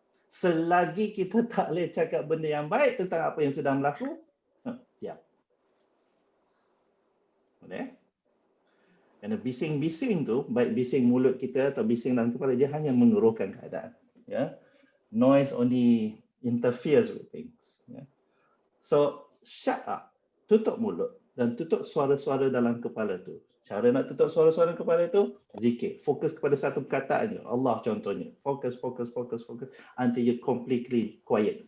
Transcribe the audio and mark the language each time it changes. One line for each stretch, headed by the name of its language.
Malay: Selagi kita tak boleh cakap benda yang baik tentang apa yang sedang berlaku, diam. Boleh? Kerana bising-bising tu, baik bising mulut kita atau bising dalam kepala, dia hanya mengeruhkan keadaan. Ya?
English: Noise only interferes with things. Ya? So, shut up.
Malay: Tutup mulut dan tutup suara-suara dalam kepala tu. Cara nak tutup suara-suara kepala tu, zikir. Fokus kepada satu perkataan je. Allah contohnya.
English: Fokus until you completely quiet.